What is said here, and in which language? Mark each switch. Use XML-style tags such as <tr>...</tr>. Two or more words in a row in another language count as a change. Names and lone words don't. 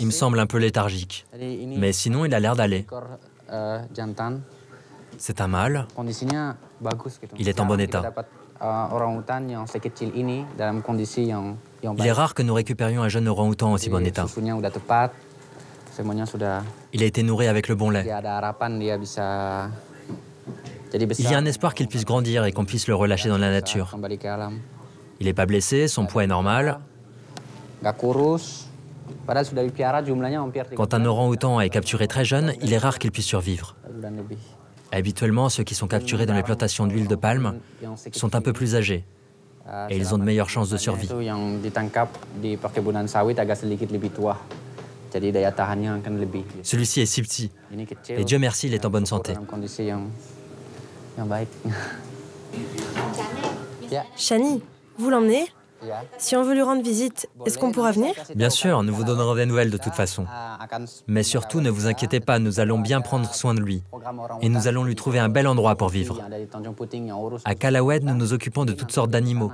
<fr>Il me</fr> <id>sih.</id> <fr>semble un peu léthargique.</fr> <id>Jadi ini</id> <fr>Mais sinon, il a l'air d'aller.</fr> <id>ekor jantan.</id> <fr>C'est un mâle.</fr> <id>Kondisinya bagus gitu.</id> <fr>Il est en bon</fr> <id>Jarang</id> <fr>état.</fr> <id>kita dapat orang-utan yang sekecil ini dalam kondisi yang</id> <fr>Il est</fr> <id>baik.</id> <fr>rare que nous récupérions un jeune orang-outan en aussi bon</fr> <id>Jadi</id> <fr>état.</fr> <id>Susunya udah tepat. Semuanya sudah.</id> <fr>Il a été nourri avec le bon lait.</fr> <id>Dia ada harapan dia bisa jadi besar.</id> <fr>Il y a un espoir qu'il puisse grandir et qu'on puisse le relâcher dans la nature.</fr> <id>Kembali ke alam.</id> <fr>Il n'est pas blessé, son poids est normal.</fr> <id>Nggak kurus. Padahal sudah dipiara jumlahnya hampir 3</id> <fr>Quand un orang-outan est capturé très jeune, il est rare qu'il puisse survivre.</fr> <id>bulan lebih.</id> <fr>Habituellement, ceux qui sont capturés dans les plantations d'huile de palme sont un peu plus âgés et ils ont de meilleures chances de survie.</fr> <id>Itu yang ditangkap di perkebunan sawit agak sedikit lebih tua. Jadi daya tahannya akan lebih.</id> <fr>Celui-ci est si petit</fr> <id>Ini kecil.</id> <fr>et Dieu merci, il est en bonne santé.</fr> <id>Dalam kondisi yang baik. Ya,</id> <fr>Shani, vous l'emmenez? Si on veut lui rendre visite, est-ce qu'on pourra venir? Bien sûr, nous vous donnerons des nouvelles de toute façon. Mais surtout, ne vous inquiétez pas, nous allons bien prendre soin de lui. Et nous allons lui trouver un bel endroit pour vivre. À Calauet, nous nous occupons de toutes sortes d'animaux.</fr>